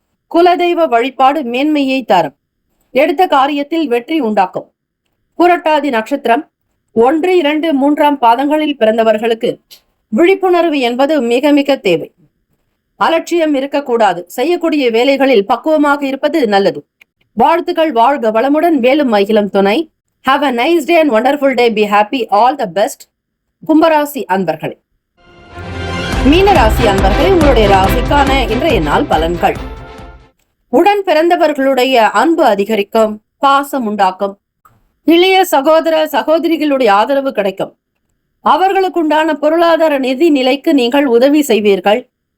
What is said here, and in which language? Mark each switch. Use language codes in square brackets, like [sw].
[ta] குலதெய்வ வழிபாடு மேன்மையை தரும். எடுத்த காரியத்தில் வெற்றி உண்டாக்கும். புரட்டாதி நட்சத்திரம் 1, 2, 3 பாதங்களில் பிறந்தவர்களுக்கு விழிப்புணர்வு என்பது மிக மிக தேவை. அலட்சியம் இருக்கக்கூடாது. செய்யக்கூடிய வேலைகளில் பக்குவமாக இருப்பது நல்லது. வாழ்த்துக்கள். வாழ்க வளமுடன். வேலும் மகிழும் துணை. [en] Have a nice day and wonderful day. Be happy. All the best. [ta] கும்பராசி அன்பர்களே. மீன ராசி அன்பர்களே, உங்களுடைய ராசிக்கான இன்றைய நாள் பலன்கள். உடன் பிறந்தவர்களுடைய அன்பு அதிகரிக்கும், பாசம் உண்டாக்கும், இளைய சகோதர சகோதரிகளுடைய ஆதரவு கிடைக்கும். அவர்களுக்கு உண்டான பொருளாதார நிதி நிலைக்கு நீங்கள் உதவி செய்வீர்கள்.